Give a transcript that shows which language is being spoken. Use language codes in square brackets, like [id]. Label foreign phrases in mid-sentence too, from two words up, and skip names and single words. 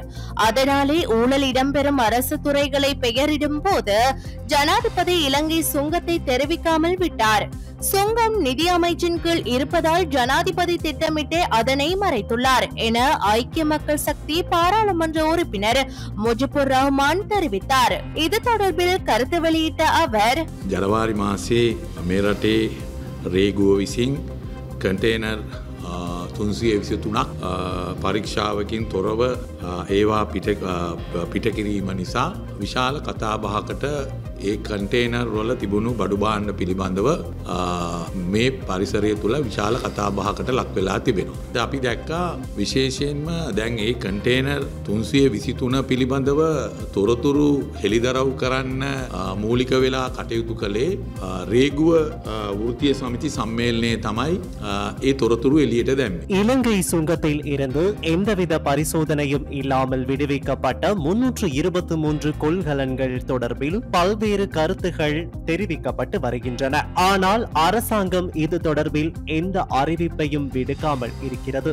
[ta] அதனாலே ஊழல் இடம்பெறும் அரசு துறைகளை பெயரிடும் போது ஜனாதிபதி இலங்கை சுங்கத்தை தெரிவிக்காமல் விட்டார். சுங்கம் நிதி அமைச்சின் கீழ் இருப்பதால் ஜனாதிபதி திட்டமிட்டே அதனை மறைத்துள்ளார் என ஐக்கிய மக்கள் சக்தி பாராளுமன்ற உறுப்பினர் முஜிபுர் ரஹ்மான் தெரிவித்தார். இது தொடர்பில் கருத்து வெளியிட்ட அவர் [si] ජනවාරි මාසේ මේ රටේ රේගුව විසින් කන්ටේනර් 323ක් පරීක්ෂාවකින් තොරව ඒවා පිටකිරීම නිසා විශාල කතාබහකට ඒ කන්ටේනර් වල තිබුණු බඩු භාණ්ඩ පිළිබඳව මේ පරිසරය තුළ විශාල කතාබහකට ලක් වෙලා තිබෙනවා. අපි දැක්කා විශේෂයෙන්ම දැන් ඒ කන්ටේනර් 323 පිළිබඳව තොරතුරු හෙළිදරව් කරන්න මූලික වෙලා කටයුතු කළේ රේගුව වෘත්තීය සමිති සම්මේලනයේ තමයි ඒ තොරතුරු එළියට දැම්මේ. [ta] இலங்கை சுங்கத்தில் இருந்து எந்தவித பரிசோதனையும் இல்லாமல் விடுவிக்கப்பட்ட 323 கொள்கலன்கள் தொடர்பில் பல்வேறு கருத்துகள் தெரிவிக்கப்பட்டு வருகின்றன. ஆனால் அரசாங்கம் இது தொடர்பில் எந்த அறிவிப்பையும் விடுக்காமல் இருக்கிறது.